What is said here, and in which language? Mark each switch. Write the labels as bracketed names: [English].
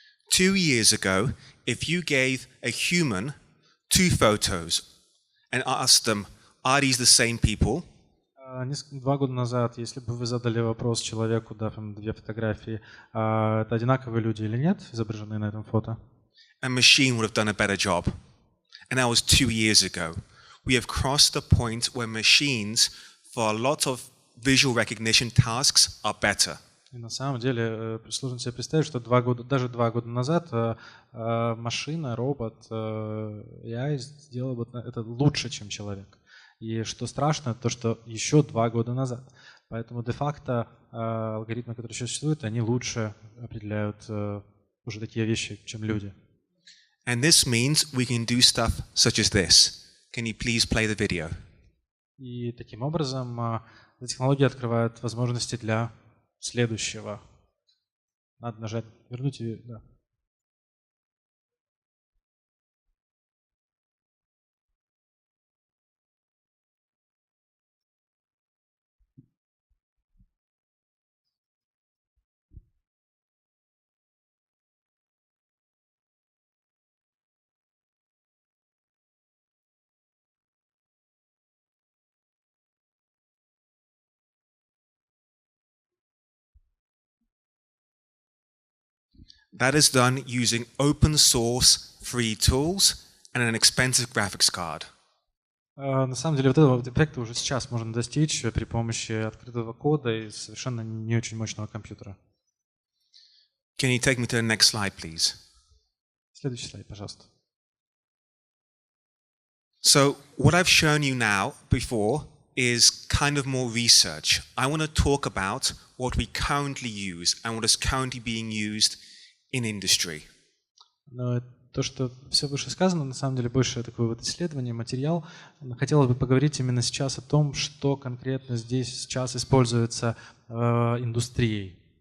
[English] 2 years ago, if you gave a human 2 photos and asked them, are these the same people? [Russian] 2 года назад, если бы вы задали вопрос человеку, да, там 2 фотографии, это одинаковые люди или нет, изображенные на этом фото, [English] A machine would have done a better job. And that was 2 years ago. We have crossed the point where machines, for a lot of visual recognition tasks, are better. [Russian] И на самом деле сложно себе представить, что даже 2 года назад машина, робот, AI сделал бы это лучше, чем человек. И что страшно, то что еще 2 года назад. Поэтому де-факто алгоритмы, которые сейчас существуют, они лучше определяют уже такие вещи, чем люди. [English] And this means we can do stuff such as this. Can you please play the video? [Russian] И таким образом эта технология открывает возможности для следующего. Надо нажать, вернуть и... Да. [English] That is done using open source free tools and an expensive graphics card. [Russian] На самом деле вот этого эффекта уже сейчас можно достичь при помощи открытого кода и совершенно не очень мощного компьютера. [English] Can you take me to the next slide, please? [Russian] Следующий слайд, пожалуйста. [English] So what I've shown you now before is kind of more research. I want to talk about what we currently use and what is currently being used in industry. [Russian] Но то, что все вышесказано, на самом деле больше такое вот исследование, материал. Хотелось бы поговорить именно сейчас о том, что конкретно здесь сейчас используется индустрией.